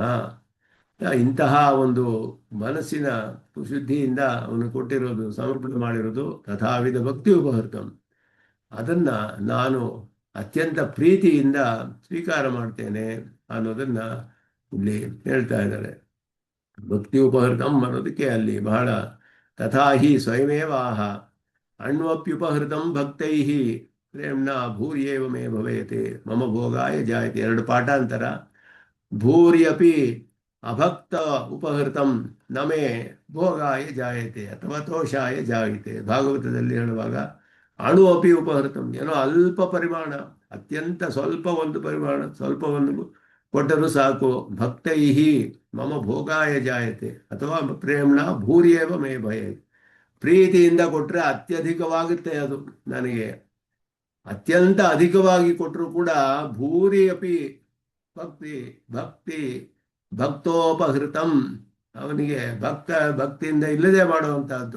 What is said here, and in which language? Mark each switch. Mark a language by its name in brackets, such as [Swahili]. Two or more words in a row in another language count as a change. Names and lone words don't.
[Kannada] ಇಂತಹ ಒಂದು ಮನಸ್ಸಿನ ಶುದ್ಧಿಯಿಂದ ಅವನು ಕೊಟ್ಟಿರೋದು, ಸಮರ್ಪಣೆ ಮಾಡಿರೋದು [Sanskrit] ತಥಾವಿಧ ಭಕ್ತಿ ಉಪಹೃತಂ, [Kannada] ಅದನ್ನ ನಾನು ಅತ್ಯಂತ ಪ್ರೀತಿಯಿಂದ ಸ್ವೀಕಾರ ಮಾಡ್ತೇನೆ ಅನ್ನೋದನ್ನ ಇಲ್ಲಿ ಹೇಳ್ತಾ ಇದ್ದಾರೆ. [Sanskrit] ಭಕ್ತಿ ಉಪಹೃತಂ [Kannada] ಅನ್ನೋದಕ್ಕೆ ಅಲ್ಲಿ ಬಹಳ [Sanskrit] ತಥಾ ಹಿ ಸ್ವಯಮೇವಾಹ ಅಣ್ವಪ್ಯುಪಹೃತಂ ಭಕ್ತೈ ಪ್ರೇಮ್ನ ಭೂರ್ಯೇವ ಮೇ ಭವೇತೆ ಮಮ ಭೋಗಾಯ ಜಾಯತೆ. [Kannada] ಎರಡು ಪಾಠಾಂತರ. [Sanskrit] ಭೂರ್ಯಪಿ ಅಭಕ್ತ ಉಪಹೃತಂ ನಮೇ ಭೋಗಾಯ ಜಾಯತೆ ಅಥವಾ ತೋಷಾಯ ಜಾಯತೆ. [Kannada] ಭಾಗವತದಲ್ಲಿ ಹೇಳುವಾಗ [Sanskrit] ಅಣು ಅಪಿ ಉಪಹೃತಂ, [Kannada] ಏನೋ ಅಲ್ಪ ಪರಿಮಾಣ, ಅತ್ಯಂತ ಸ್ವಲ್ಪ ಒಂದು ಪರಿಮಾಣ, ಸ್ವಲ್ಪ ಒಂದು ಕೊಟ್ಟರೂ ಸಾಕು. [Sanskrit] ಭಕ್ತೈ ಮಮ ಭೋಗಾಯ ಜಾಯತೆ ಅಥವಾ ಪ್ರೇಮ್ನ ಭೂರ್ಯೇವ ಮೇ ಭಯತೆ. [Kannada] ಪ್ರೀತಿಯಿಂದ ಕೊಟ್ಟರೆ ಅತ್ಯಧಿಕವಾಗುತ್ತೆ ಅದು ನನಗೆ. ಅತ್ಯಂತ ಅಧಿಕವಾಗಿ ಕೊಟ್ಟರು ಕೂಡ [Sanskrit] ಭೂರಿ ಅಪಿ ಭಕ್ತಿ ಭಕ್ತಿ ಭಕ್ತೋಪಹೃತಂ, [Kannada] ಅವನಿಗೆ ಭಕ್ತಿಯಿಂದ ಇಲ್ಲದೆ ಮಾಡುವಂತಹದ್ದು.